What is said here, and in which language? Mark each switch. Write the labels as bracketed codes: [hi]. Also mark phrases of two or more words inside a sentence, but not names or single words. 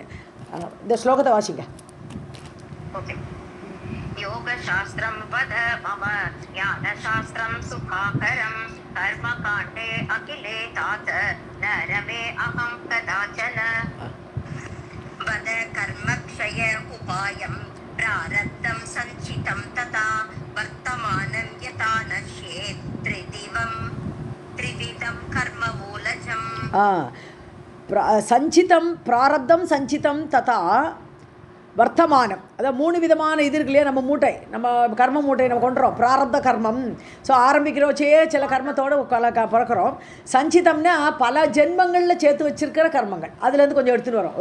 [ta] இந்த ஸ்லோகத்தை வாசிங்க. [sa] योगशास्त्रं वद मम ज्ञानशास्त्रं सुखाकरं कर्मकाण्डे अखिले तात न रमे अहं कदाचन वद कर्मक्षय उपायं प्रारब्धं सञ्चितं तथा वर्तमानं यथा नश्येत् त्रिविधं कर्ममूलजम्. सञ्चितम् प्रारब्धम् सञ्चितम् तथा वर्तमानम्. [ta] அதாவது 3 விதமான இது இருக்கு இல்லையா, நம்ம மூட்டை, நம்ம கர்ம மூட்டையை நம்ம கொண்டுறோம். பிராரப்த கர்மம், ஸோ ஆரம்பிக்கிறோச்சே சில கர்மத்தோடு பிறக்கிறோம். சஞ்சிதம்னா பல ஜென்மங்களில் சேர்த்து வச்சிருக்கிற கர்மங்கள், அதுலேருந்து கொஞ்சம் எடுத்துகிட்டு வரோம்.